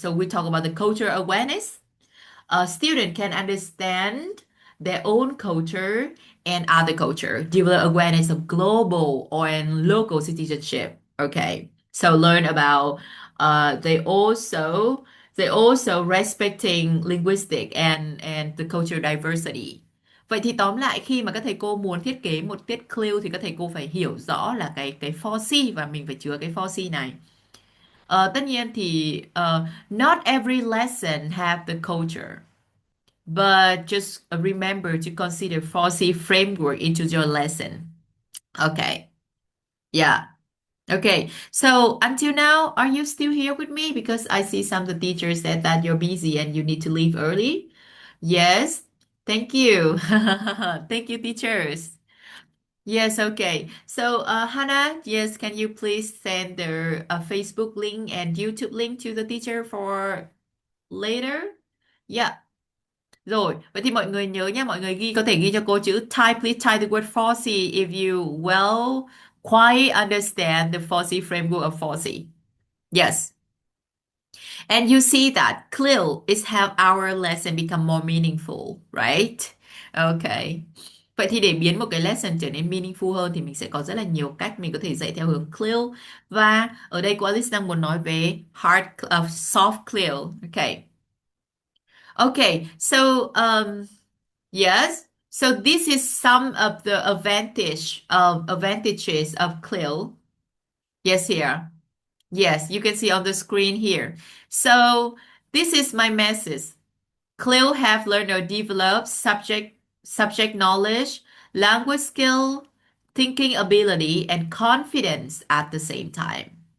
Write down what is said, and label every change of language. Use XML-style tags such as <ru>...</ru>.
<en>So we talk about the culture awareness. A student can understand their own culture and other culture, develop awareness of global or and local citizenship. Okay, so learn about they also respecting linguistic and the cultural diversity.</en> <vi>Vậy thì tóm lại khi mà các thầy cô muốn thiết kế một tiết CLIL thì các thầy cô phải hiểu rõ là cái 4C và mình phải chứa cái 4C này. Tất nhiên thì</vi> <en>not every lesson have the culture. But just remember to consider 4C framework into your lesson. Okay. Yeah. Okay. So until now, are you still here with me? Because I see some of the teachers said that you're busy and you need to leave early. Yes. Thank you. Thank you, teachers. Yes, okay. So, Hannah, yes, can you please send the Facebook link and YouTube link to the teacher for later? Yeah.</en> <vi>Rồi, vậy thì mọi người nhớ nha, mọi người có thể ghi cho cô chữ type,</vi> <en>please type the word 4C if you quite understand the 4C framework of 4C. Yes. And you see that CLIL is help our lesson become more meaningful, right? Okay.</en> <vi>Vậy thì để biến một cái lesson trở nên meaningful hơn thì mình sẽ có rất là nhiều cách mình có thể dạy theo hướng CLIL. Và ở đây cô Alice đang muốn nói về soft CLIL.</vi> <en>Okay. Okay, so yes. So this is some of the advantages of CLIL. Yes, here. Yes, you can see on the screen here. So this is my message. CLIL have learned or developed subject knowledge, language skill, thinking ability, and confidence at the same time.</en>